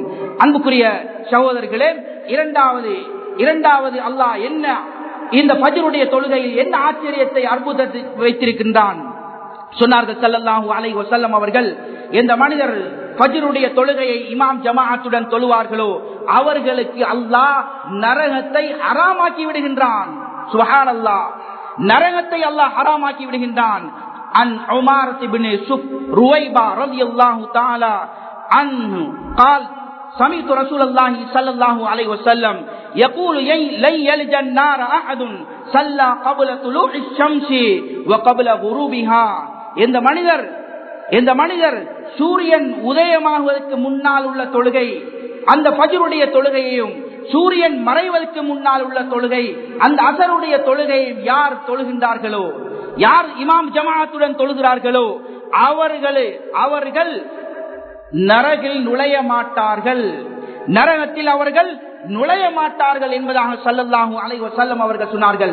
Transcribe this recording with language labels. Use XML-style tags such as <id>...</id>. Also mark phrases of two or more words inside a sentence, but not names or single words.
<ta>அன்புக்குரிய சகோதரர்களே, இரண்டாவது அல்லாஹ் என்ன இந்த ஃபஜ்ருடைய தொழுகையில் என்ன ஆச்சரியத்தை அற்புதத்தை வைத்திருக்கின்றான் சொன்னார்கள்</ta> <ar>صلى الله عليه وسلم</ar> <ta>அவர்கள், இந்த மனிதர் ஃபஜ்ருடைய தொழுகையை இமாம் ஜமாஅத்துடன் தொழுவார்களோ அவர்களுக்கு அல்லாஹ் நரகத்தை ஹராமாக்கி விடுகின்றான். சுப்ஹானல்லாஹ், நரகத்தை அல்லாஹ் ஹராமாக்கி விடுகின்றான்.</ta> <ar>عن عمار بن رويبة رضي الله تعالى عنه قال سمعت رسول الله صلى الله عليه وسلم يقول لن يلج النار احد صلى قبل طلوع الشمس وقبل غروبها.</ar> <ta>இந்த மனிதர் சூரியன் உதயமாகுவதற்கு முன்னால் உள்ள தொழுகை அந்த ஃபஜ்ருடைய தொழுகையையும் சூரியன் மறைவதற்கு முன்னால் உள்ள தொழுகை அந்த அஸருடைய தொழுகையையும் யார் தொழுகின்றார்களோ, யார் இமாம் ஜமாஅத்துடன் தொழுகிறார்களோ அவர்கள் நரகில் நுழைய மாட்டார்கள், நரகத்தில் அவர்கள் நுழைய மாட்டார்கள் என்பதாக</ta> <ar>صلى الله عليه وسلم</ar> <ta>அவர்கள் சொன்னார்கள்.</ta>